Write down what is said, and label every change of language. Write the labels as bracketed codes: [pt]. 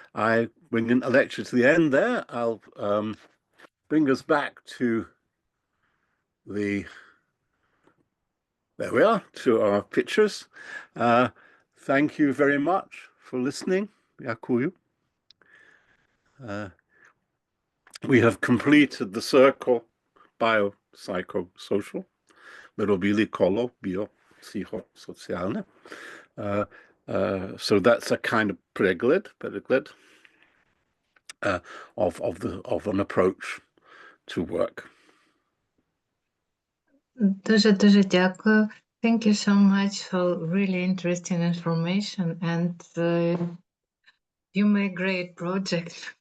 [en] I bring the lecture to the end there. I'll bring us back to there we are, to our pictures. Thank you very much for listening. [uk] Дякую. [en] We have completed the circle biopsychosocial. [uk] Ми робили коло біопсихосоціальне. [en] So that's a kind of pregled of an approach to work. [uk] Дуже дякую. [en] Thank you so much for really interesting information, and you made great project.